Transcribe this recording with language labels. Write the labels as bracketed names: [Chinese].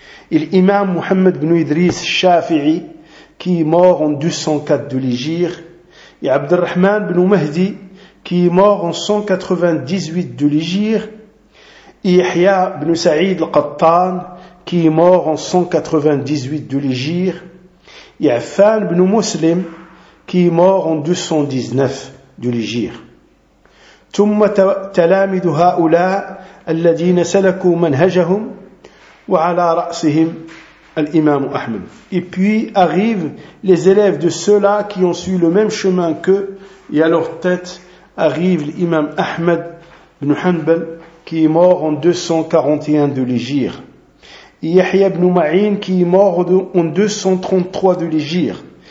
[French] et l'imam Muhammad ibn Idris Shafi'i, qui est mort en 204 de l'Hégire, et Abdurrahman ibn Mahdi, qui est mort en 198 de l'Hégire, et Yahya ibn Sa'id al-Qattan, qui est mort en 198 de l'Hégire, et Affan ibn Muslim, qui est mort en 219 de l'Hégire. [Arabic] ثم تلاميد هؤلاء الذين سلكوا منهجهم وعلى رأسهم الإمام أحمد. [French] Et puis arrivent les élèves de ceux-là qui ont suivi le même chemin qu'eux, et à leur tête arrive l'imam Ahmed ibn Hanbal, qui est mort en 241 de l'Hégire. Et Yahya ibn Ma'in, qui est mort en 233 de l'Hégire.